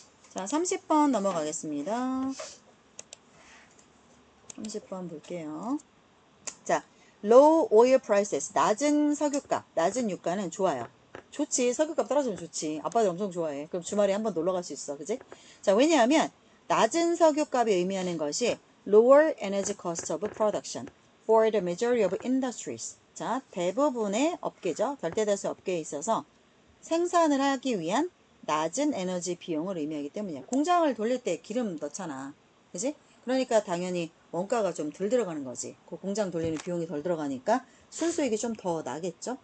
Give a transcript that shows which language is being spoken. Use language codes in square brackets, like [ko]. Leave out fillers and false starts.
[ko] 자, 30번 넘어가겠습니다. 30번 볼게요. 자, [en] low oil prices, [ko] 낮은 석유값, 낮은 유가는 좋아요. 좋지. 석유값 떨어지면 좋지. 아빠들 엄청 좋아해. 그럼 주말에 한번 놀러 갈 수 있어. 그지? 자, 왜냐하면 낮은 석유값이 의미하는 것이 [en] lower energy cost of production for the majority of industries. [ko] 자, 대부분의 업계죠. 절대다수 업계에 있어서 생산을 하기 위한 낮은 에너지 비용을 의미하기 때문이야. 공장을 돌릴 때 기름 넣잖아. 그지? 그러니까 당연히 원가가 좀 덜 들어가는 거지. 그 공장 돌리는 비용이 덜 들어가니까 순수익이 좀 더 나겠죠?